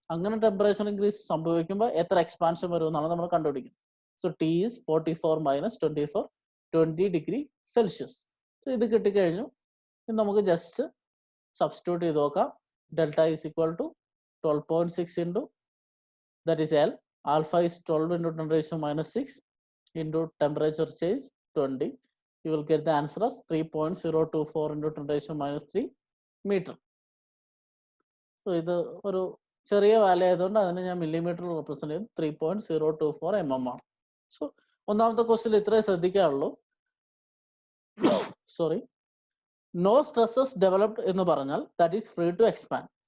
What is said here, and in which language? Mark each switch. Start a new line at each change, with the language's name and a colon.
Malayalam: അങ്ങനെ temperature increase സംഭവിക്കുമ്പോൾ എത്ര എക്സ്പാൻഷൻ വരും എന്നാണ് നമ്മൾ കണ്ടുപിടിക്കുന്നത്.
English: So T is 44 - 24, 20 degree Celsius. So
Malayalam: ഇത് കിട്ടിക്കഴിഞ്ഞു. നമുക്ക് ജസ്റ്റ് സബ്സ്റ്റിറ്റ്യൂട്ട് ചെയ്ത് നോക്കാം.
English: Delta is equal to 12.6 into that is L. Alpha is 12 into 10⁻⁻6 into temperature change 20. You will get the answer as 3.024 into 10⁻³ meter.
Malayalam: So ഇത് ഒരു ചെറിയ value ആയതുകൊണ്ട് അതിനെ ഞാൻ മില്ലിമീറ്റർ റെപ്രസെന്റ് ചെയ്തു. 3.024 mm ആണ്. സോ ഒന്നാമത്തെ ക്വസ്റ്റ്യൻ ഇത്രേ ശ്രദ്ധിക്കാനുള്ളൂ.
English: sorry, no stresses developed
Malayalam: എന്ന് പറഞ്ഞാൽ
English: That is free to expand.